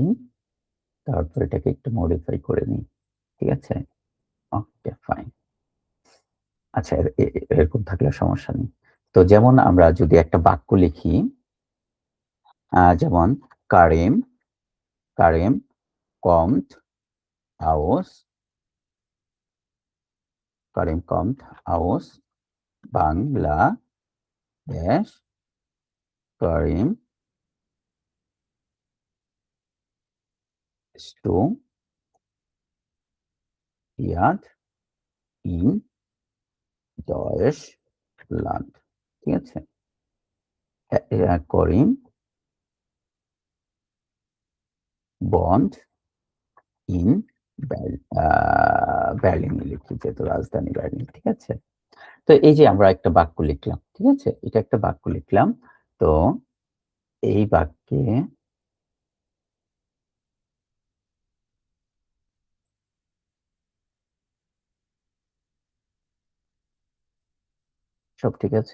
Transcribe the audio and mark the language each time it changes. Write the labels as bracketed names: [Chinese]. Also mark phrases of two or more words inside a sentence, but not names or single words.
[Bangla] তারপর এটাকে একটু মডিফাই করে নিই। ঠিক আছে? [English] okay, fine. [Bangla] আচ্ছা এরকম থাকলে সমস্যা নেই। তো যেমন আমরা যদি একটা বাক্য লিখি, [German] যেমন কারিম, কারিম kommt aus, কারিম kommt aus Bangladesh, কারিম studiert in Deutschland, [Bangla] ঠিক আছে? করিম [German] wohnt in [Bangla] বার্লিনে লিখি যেহেতু রাজধানী বার্লিন, ঠিক আছে? তো এই যে আমরা একটা বাক্য লিখলাম, ঠিক আছে? এটা একটা বাক্য লিখলাম। তো এই বাক্যে সব ঠিক আছে?